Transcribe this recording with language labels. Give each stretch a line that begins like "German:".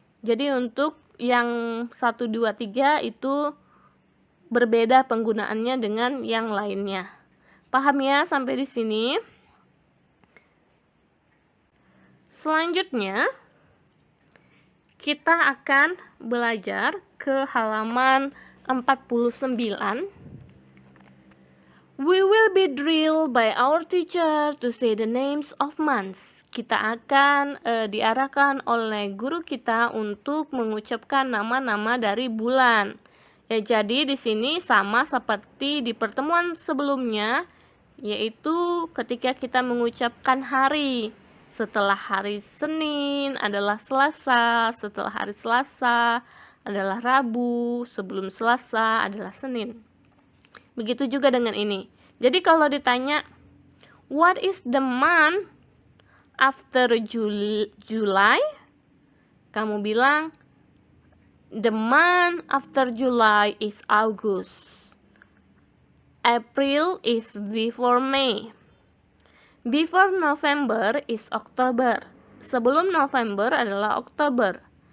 Indonesian: Jadi untuk yang 1, 2, 3 itu berbeda penggunaannya dengan yang lainnya. Paham ya sampai di sini? Selanjutnya kita akan belajar ke halaman 49.
English: We will be drilled by our teacher to say the names of months.
Indonesian: Kita akan diarahkan oleh guru kita untuk mengucapkan nama-nama dari bulan. Ya, jadi di sini sama seperti di pertemuan sebelumnya, yaitu ketika kita mengucapkan hari. Setelah hari Senin adalah Selasa, setelah hari Selasa adalah Rabu, sebelum Selasa adalah Senin. Begitu juga dengan ini. Jadi kalau ditanya,
English: what is the month after July?
Indonesian: Kamu bilang,
English: the month after July is August. April is before May. Before November is October.
Indonesian: Sebelum November adalah Oktober.